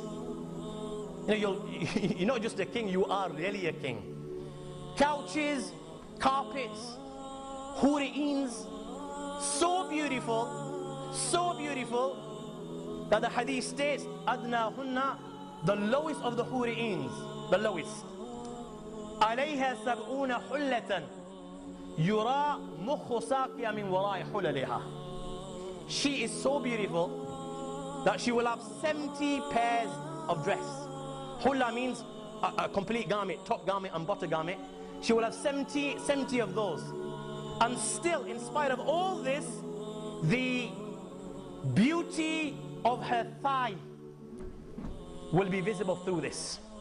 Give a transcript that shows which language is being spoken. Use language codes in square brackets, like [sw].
[en] You know, you're not just a king, you are really a king. Couches, carpets, huri'ins, so beautiful that the hadith states, [ar] adna hunna, [en] the lowest of the huri'ins, the lowest. [ar] عليها 70 حلة يرى مخ ساقية من وراء حللها. [en] She is so beautiful that she will have 70 pairs of dress. Hulla means a complete garment, top garment and bottom garment. She will have 70 of those. And still, in spite of all this, the beauty of her thigh will be visible through this.